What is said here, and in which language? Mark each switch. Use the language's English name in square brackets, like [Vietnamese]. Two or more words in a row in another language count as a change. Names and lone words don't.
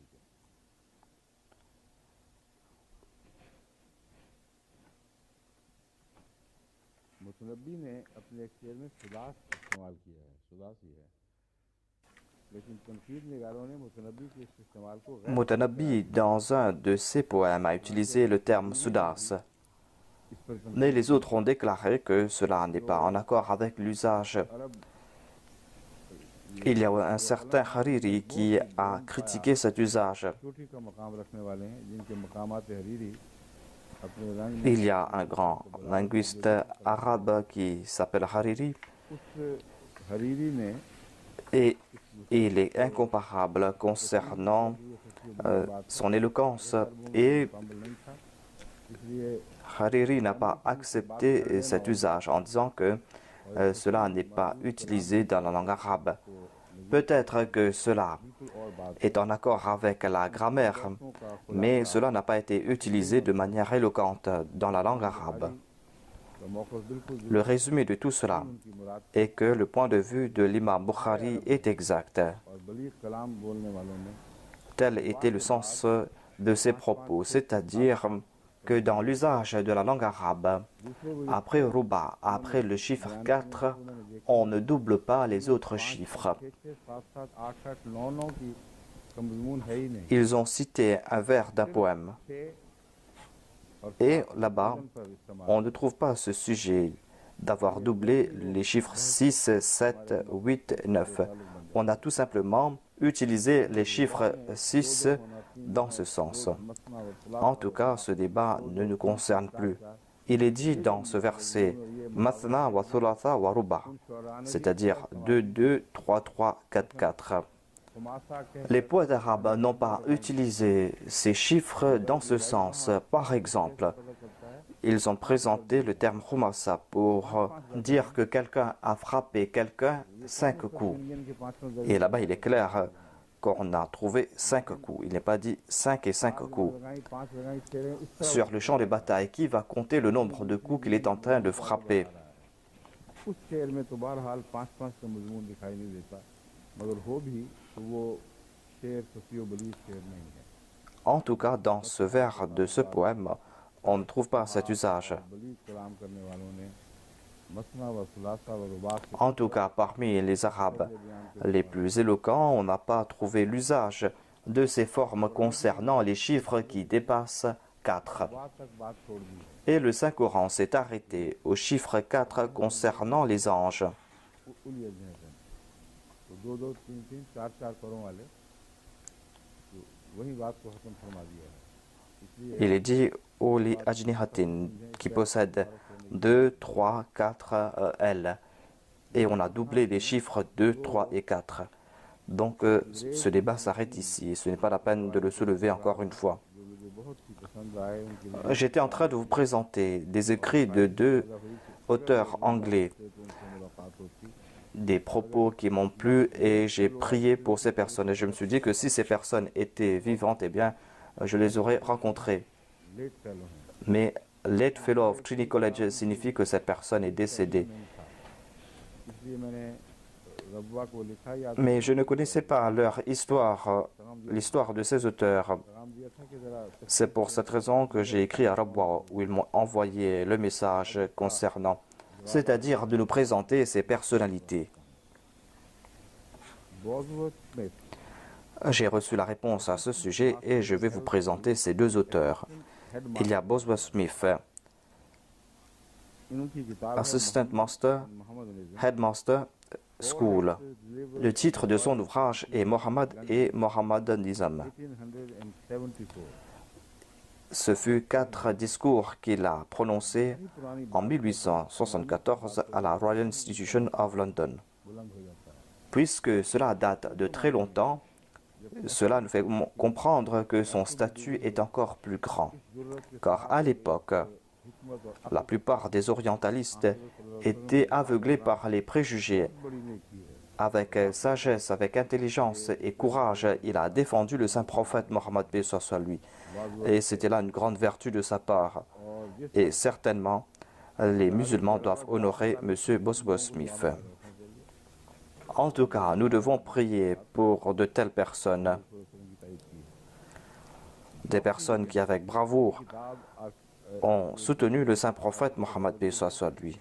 [Urdu] ٹھیک ہے. متنبی نے اپنے ایک شعر میں سداس استعمال کیا ہے، سداسی ہے، لیکن تنقید نگاروں نے متنبی کے اس استعمال کو غیر [French] Mutanabi, dans un de ses poèmes, a utilisé le terme Sudas. [Urdu] اس پر [French] Mais [Urdu] तनकीद [French] les autres ont déclaré que cela n'est pas en accord avec l'usage. [Urdu] अरब [French] Il y a un certain Hariri qui a critiqué cet usage. [Urdu] چھوٹی کا مقام رکھنے والے ہیں جن کے مقامات حریری اپنے رنگ میں [French] Il y a un grand linguiste arabe qui s'appelle Hariri [Urdu] اس حریری نے [French] et il est incomparable concernant son éloquence et [Urdu] قابل نہیں تھا، اس لیے [French] Hariri n'a pas accepté cet usage en disant que cela n'est pas utilisé dans la langue arabe. Peut-être que cela [Urdu] بالکل اور بات [French] est en accord avec la grammaire, mais cela n'a pas été utilisé de manière éloquente dans la langue arabe. [Urdu] کا موقف بالکل [French] Le résumé de tout cela [Urdu] ان کی مراد [French] est que le point de vue de l'imam Bukhari est exact. [Urdu] اور بلیغ کلام بولنے والوں نے [French] Tel était le sens de ses propos, c'est-à-dire que dans l'usage de la langue arabe, [Urdu] दूसरे [French] après Ruba, après le chiffre 4, on ne double pas les autres chiffres. [Urdu] 6 6 7 7 8 8 9 9 کی کا مضمون ہے ہی نہیں. [French] Ils ont cité un vers d'un poème. [Urdu] 6 اور [French] Et là-bas, [Urdu] پر استعمال [French] on ne trouve pas ce sujet d'avoir doublé les chiffres 6, 7, 8, 9. On a tout simplement utilisé les chiffres 6 dans ce sens. En tout cas, ce débat ne nous concerne plus. Il est dit dans ce verset [Arabic] مثنى وثلاث ورباع, [French] c'est-à-dire 2, 2, 3, 3, 4, 4. [Urdu] خماسہ کے [French] Les poètes arabes n'ont pas utilisé ces chiffres dans ce sens. Par exemple, ils ont présenté le terme khumasa pour dire que quelqu'un a frappé quelqu'un 5 coups. [Urdu] انڈین کے 5 [French] Et là-bas, il est clair qu'on a trouvé 5 coups. Il n'est pas dit 5 et 5 coups. [Urdu] لگائی 5 لگائی 6 اس طرح [French] Sur le champ de bataille, qui va compter le nombre de coups qu'il est en train de frapper? [Urdu] اس شعر میں تو بہرحال 5 5 کا مضمون دکھائی نہیں دیتا، مگر ہو بھی تو وہ شعر صفی بلیغ شعر نہیں ہے. [French] En tout cas, dans ce vers de ce poème, on ne trouve pas cet usage. [Urdu] بلیغ کلام کرنے والوں نے [Arabic] مثنى وثلاث ورباع [Urdu] के [French] En tout cas, parmi les Arabes les plus éloquents, on n'a pas trouvé l'usage de ces formes concernant les chiffres qui dépassent 4. [Urdu] رباع تک بات چھوڑ دی ہے. [French] Et le Saint-Coran s'est arrêté au chiffre 4 concernant les anges. [Arabic] أولي أجنحة [Urdu] تو 2 2 3 3 4 4 کروں والے تو وہی بات کو ختم فرما دیا ہے. اس لیے [French] Il est dit [Arabic] أولي أجنحة, [French] qui possède 2, 3, 4 L. Et on a doublé les chiffres 2, 3 et 4. Donc ce débat s'arrête ici. Ce n'est pas la peine de le soulever encore une fois. [Urdu] جو مجھے بہت ہی پسند آئے ان کے لیے [French] J'étais en train de vous présenter des écrits de 2 auteurs anglais, [Urdu] تو ان سے ملاقات ہوتی [French] des propos qui m'ont plu et j'ai prié pour ces personnes. Et je me suis dit que si ces personnes étaient vivantes, eh bien, je les aurais rencontrées. [English] late fellow हैं। [French] Mais [English] late fellow of Trinity College [French] signifie que cette personne est décédée. [Urdu] اس لیے میں نے ربوہ کو لکھا یا [French] Mais je ne connaissais pas leur histoire, l'histoire de ces auteurs. [Urdu] پیغام دیا تھا کہ ذرا [French] C'est pour cette raison que j'ai écrit à Rabwa où ils m'ont envoyé le message concernant, c'est-à-dire de nous présenter ces personnalités. [Urdu] बॉजवर्थ स्मिथ [French] J'ai reçu la réponse à ce sujet et je vais vous présenter ces 2 auteurs. Il y a Boswell Smith, [Urdu] ان کی کتاب ہے [English] Assistant Master, [Urdu] मोहम्मद निज़ाम। [English] Headmaster School. [French] Le titre de son ouvrage est Mohammed et Mohammed Nizam. 1874 Ce fut 4 discours qu'il a prononcés en 1874 à la Royal Institution of London. [Urdu] بلند ہو جاتا ہے. [French] Puisque cela date de très longtemps, cela nous fait comprendre que son statut est encore plus grand. Car à l'époque, [Urdu] حکمت اور [French] la plupart des orientalistes étaient aveuglés par les préjugés [Urdu] بڑی نیکی ہے [French] avec sagesse, avec intelligence et courage, il a défendu le saint prophète Mohammed paix soit sur lui. Et c'était là une grande vertu de sa part. Et certainement, les musulmans doivent honorer M. Boswell Smith. En tout cas, nous devons prier pour de telles personnes, des personnes qui, avec bravoure, ont soutenu le saint prophète Mohammed paix soit sur lui.